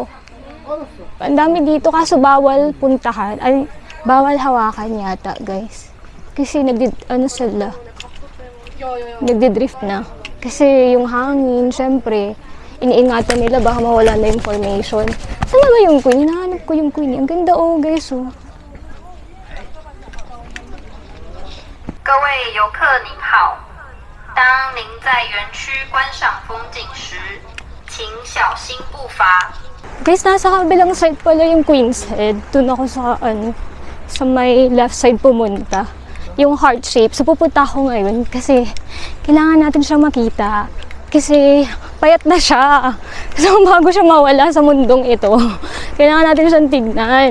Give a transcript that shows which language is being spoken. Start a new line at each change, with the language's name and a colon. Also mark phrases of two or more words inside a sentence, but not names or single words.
Filipino: Ang dami dito kaso bawal puntahan. Ay, bawal hawakan yata, guys. Kasi nagdi-drift na. Kasi yung hangin, syempre, iniingatan nila baka mawala na information. Saan na ba yung queen? Hinahanap ko yung queen. Ang ganda guys,
Chinese: 各位游客您好，当您在园区观赏风景时，请小心步伐。
Filipino: Guys, nasa kabilang side pala yung Queen's Head. Doon ako sa may
English: left side
Filipino: pumunta. Yung
English: heart shape.
Filipino: So, pupunta ako ngayon kasi kailangan natin siya makita. Kasi payat na siya. So, bago siya mawala sa mundong ito, kailangan natin siyang tignan.